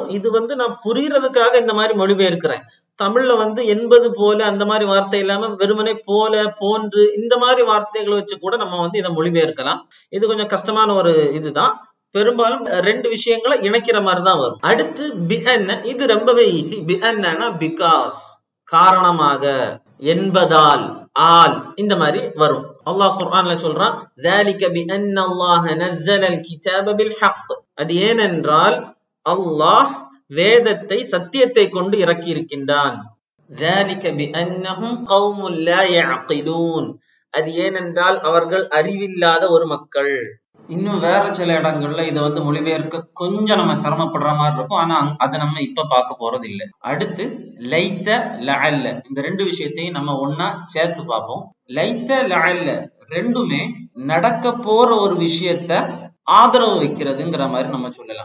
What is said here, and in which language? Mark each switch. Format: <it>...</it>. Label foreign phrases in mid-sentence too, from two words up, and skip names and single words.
<ta>இது நான் புரியறதுக்காக இந்த மாதிரி மொழிபெயர்க்கிறேன். தமிழ்ல என்பது போல அந்த மாதிரி வார்த்தை இல்லாம வெறுமனே போல, போன்று, இந்த மாதிரி வார்த்தைகளை வச்சு கூட நம்ம இதை மொழிபெயர்க்கலாம். இது கொஞ்சம் கஷ்டமான ஒரு இதுதான். பெரும்பாலும் 2 விஷயங்களை இணைக்கிற மாதிரி தான் வரும். அடுத்து பிஅன்ன. இது ரொம்பவே ஈஸி. பிஅன்னா பிகாஸ், காரணமாக, என்பதால், ஆல், இந்த மாதிரி வரும். அல்லாஹ் குர்ஆன்ல சொல்றான்,</ta> <ar>ذَلِكَ بِأَنَّ اللَّهَ نَزَّلَ الْكِتَابَ بِالْحَقِّ,</ar> <ta>அது ஏனென்றால் அல்லாஹ் வேதத்தை சத்தியத்தை கொண்டு இறக்கி இருக்கின்றான்.</ta> <ar>ذَلِكَ بِأَنَّهُمْ قَوْمٌ لَا يَعْقِلُونَ,</ar> <ta>அது ஏனென்றால் அவர்கள் அறிவில்லாத ஒரு மக்கள். இன்னும் வேற சில இடங்கள்ல இதை மொழிபெயர்க்க கொஞ்சம் நம்ம சிரமப்படுற மாதிரி இருக்கும். ஆனா அதை நம்ம இப்ப பார்க்க போறது இல்லை. அடுத்து</ta> <ar>ليت، لعل.</ar> <ta>இந்த 2 விஷயத்தையும் நம்ம ஒன்னா சேர்த்து பார்ப்போம்.</ta> <ar>ليت، لعل</ar> <ta>ரெண்டுமே நடக்க போற ஒரு விஷயத்த ஆதரவு வைக்கிறதுங்கிற மாதிரி நம்ம சொல்லலாம்.</ta>